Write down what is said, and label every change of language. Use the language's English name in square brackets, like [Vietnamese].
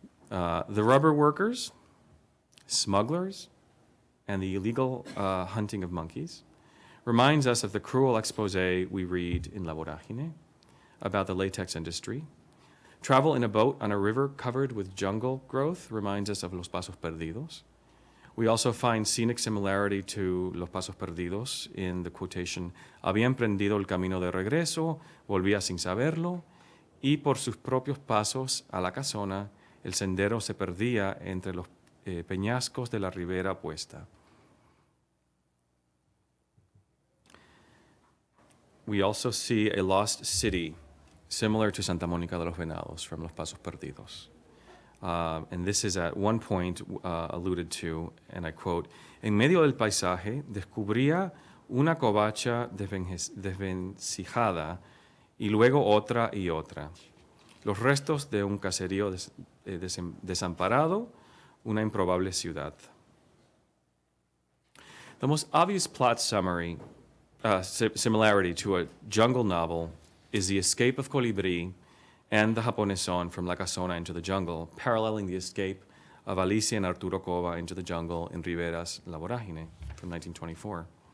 [English] The rubber workers, smugglers, and the illegal hunting of monkeys reminds us of the cruel expose we read in La Vorágine about the latex industry. Travel in a boat on a river covered with jungle growth reminds us of Los Pasos Perdidos. We also find scenic similarity to Los Pasos Perdidos in the quotation, [Spanish] había emprendido el camino de regreso, volvía sin saberlo, y por sus propios pasos a la casona, el sendero se perdía entre los peñascos de la ribera opuesta. [English] We also see a lost city similar to Santa Mónica de los Venados from Los Pasos Perdidos. And this is at one point alluded to, and I quote, [Spanish] en medio del paisaje descubría una covacha desvencijada y luego otra y otra. Los restos de un caserío desamparado, una improbable ciudad. [English] The most obvious plot summary, similarity to a jungle novel is the escape of Colibri and the Japoneson from La Casona into the jungle, paralleling the escape of Alicia and Arturo Cova into the jungle in Rivera's La Vorágine from 1924.